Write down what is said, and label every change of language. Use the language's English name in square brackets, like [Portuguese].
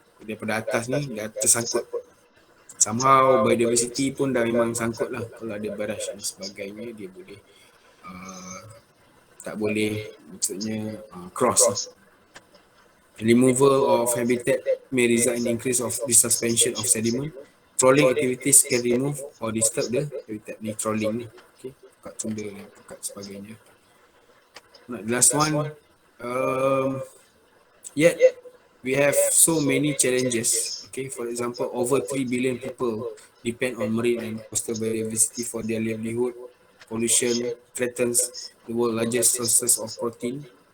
[Malay] Daripada atas ni dah tersangkut. [English] Somehow biodiversity [Malay] pun dah memang sangkut lah. Kalau ada barrage dan sebagainya, dia boleh tak boleh, maksudnya cross lah. [English] Removal of habitat may result in increase of the suspension of sediment. Trawling activities can remove or disturb the habitat. [Malay] Ni trawling ni, okay, kat tunda dan kat sebagainya. [English] The last one, yet we have so many challenges. Okay, for example, over 3 billion people depend on marine and coastal biodiversity for their livelihood. Pollution threatens the world's largest sources of protein.